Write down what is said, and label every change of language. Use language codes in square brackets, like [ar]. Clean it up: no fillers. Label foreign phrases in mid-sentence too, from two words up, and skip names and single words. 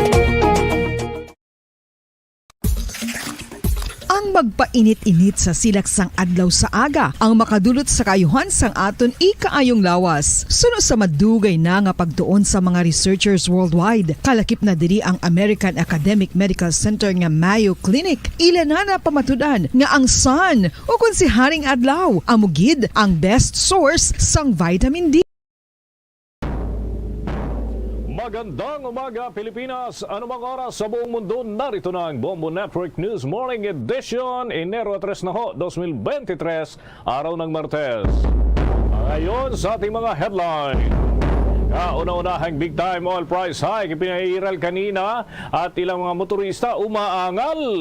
[hil] Ang magpainit-init sa silaksang adlaw sa aga ang makadulot sa kayuhan sang aton ikaayong lawas. Suno sa madugay na nga pagtuon sa mga [en] researchers worldwide, [hil] kalakip na diri ang American Academic Medical Center nga Mayo Clinic. Ila na pamatudan nga ang sun o kung si Haring Adlaw amugid ang [en] best source [hil] sang vitamin D. [tl] Magandang umaga Pilipinas, anumang oras sa buong mundo, narito na ang Bombo Network News Morning Edition, Enero 3 na ho, 2023, araw ng Martes. Ngayon sa ating mga headline. Kauna-unahang [en] big time oil price hike [tl] ipinairal kanina at ilang mga motorista umaangal.